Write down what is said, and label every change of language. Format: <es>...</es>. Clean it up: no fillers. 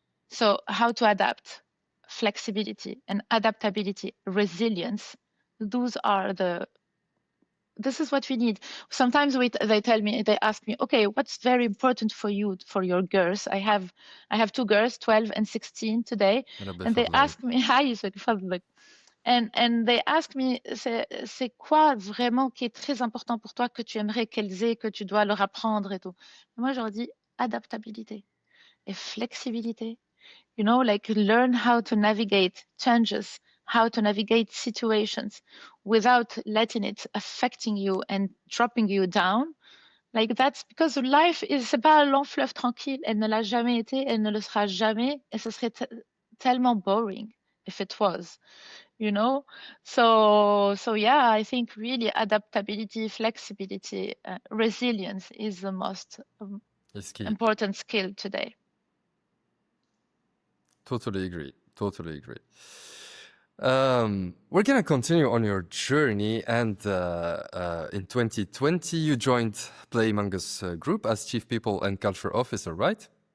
<en>So, how to adapt, flexibility and adaptability, resilience, those are this is what we need. Sometimes they ask me, okay, what's very important for you, for your girls? I have two girls, 12 and 16 today,</en> <ar>ربي</ar> <en>and they</en> <ar>يفضلك.</ar> <en>ask me, hi, and they ask me,</en> <fr>c'est quoi vraiment qui est très important pour toi que tu aimerais qu'elles aient, que tu dois leur apprendre et tout. Et moi, je leur dis adaptabilité et flexibilité.</fr> <en>Like learn how to navigate changes, how to navigate situations without letting it affecting you and dropping you down. Like that's because life is</en> <fr>c'est pas un long fleuve tranquille. Elle ne l'a jamais été, elle ne le sera jamais, et ce serait tellement</fr> <en>boring if it was, you know. So yeah, I think really adaptability, flexibility, resilience is the most It's key. important skill today. Totally agree. Totally agree. We're gonna continue on your journey, and in 2020 you joined Play Mangus Group as Chief People and Culture Officer, right?</en>